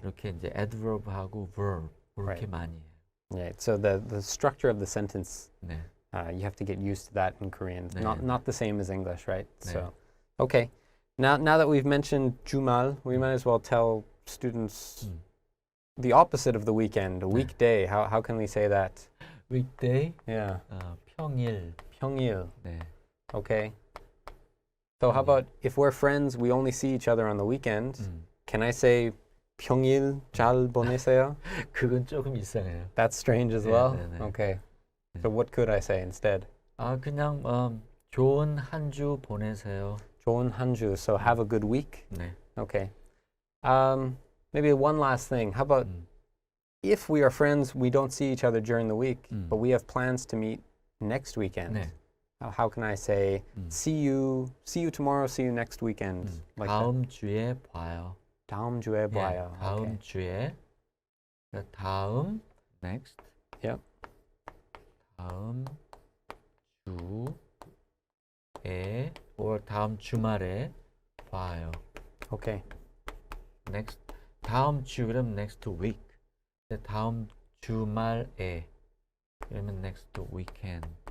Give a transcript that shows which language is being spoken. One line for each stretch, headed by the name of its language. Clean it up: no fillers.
Korean: 이렇게 이제 adverb하고 verb 그렇게
English: Right.
Korean: 많이 해요.
English: Yeah. So the structure of the sentence, 네. you have to get used to that in Korean. It's
Korean: 네,
English: not
Korean: 네.
English: not the same as English, right?
Korean: 네.
English: So, okay. Now that we've mentioned 주말, we might as well tell students the opposite of the weekend, a weekday. How can we say that? weekday, Yeah.
Korean: 평일. 평일. 네.
English: Okay. So how about if we're friends, we only see each other on the weekend. Can I say
Korean: 평일 잘 보내세요? 그건 조금 이상해요.
English: That's strange as
Korean: 네,
English: well.
Korean: 네, 네.
English: Okay. So what could I say instead?
Korean: 그냥 좋은 한 주 보내세요. 좋은 한 주.
English: So have a good week.
Korean: 네.
English: Okay. Maybe one last thing. How about if we are friends, we don't see each other during the week, but we have plans to meet next weekend.
Korean: 네.
English: How can I say see you tomorrow, see you next weekend? Like
Korean: 다음 주에 봐요. 다음 주에 봐요. 다음
English: Okay.
Korean: 주에 그러니까 다음 next.
English: Yep.
Korean: 다음 주에 or 다음 주말에 봐요.
English: Okay.
Korean: next 다음 주 그럼
English: next week.
Korean: 근데 다음 주말에 그러면
English: next weekend.